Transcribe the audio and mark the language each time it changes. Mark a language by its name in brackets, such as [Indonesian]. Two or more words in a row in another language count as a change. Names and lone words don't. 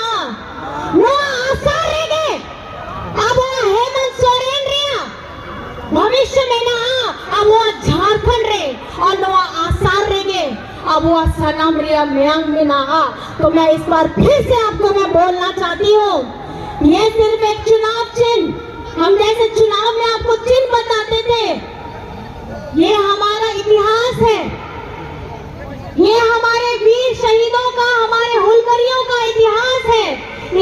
[Santali] No asar rege, abo Hemant Soren ria भविष्य mena, abo झारखंड रे और no asar rege, abo सनम ria म्यांग mena. [Hindi] तो मैं इस बार फिर से आपको मैं बोलना चाहती हूँ, ये सिर्फ एक चुनाव चिन्ह, हम जैसे चुनाव में आपको चिन्ह बताते थे, ये हमारा इतिहास है, ये हमारे वीर शहीदों का, हमारे हुलकरियों का इतिहास है।